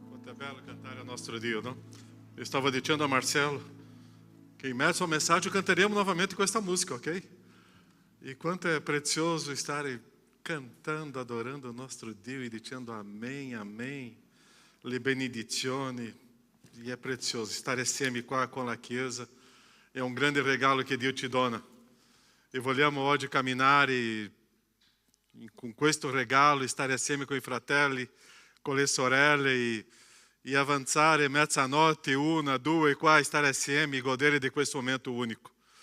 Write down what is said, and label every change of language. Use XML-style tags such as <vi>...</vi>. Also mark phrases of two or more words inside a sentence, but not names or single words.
<it>Quanto é bello cantare ao nostro Dio,</it> <pt>não? Eu estava dizendo a Marcelo que em meio à mensagem cantaremos novamente com esta música, ok? E quanto é precioso estar cantando, adorando o</pt> <it>nostro Dio</it> <pt>e dizendo amém, amém,</pt> <it>le benedizioni.</it> <pt>E é precioso estar</pt> <it>assieme qua</it> <pt>com a Chiesa. É um grande regalo que</pt> <it>Dio ti dona. E vogliamo oggi camminare con questo regalo, stare assieme con i fratelli, con le sorelle e avanzare mezzanotte, 1, 2, qua, stare assieme e godere di questo momento unico.</it>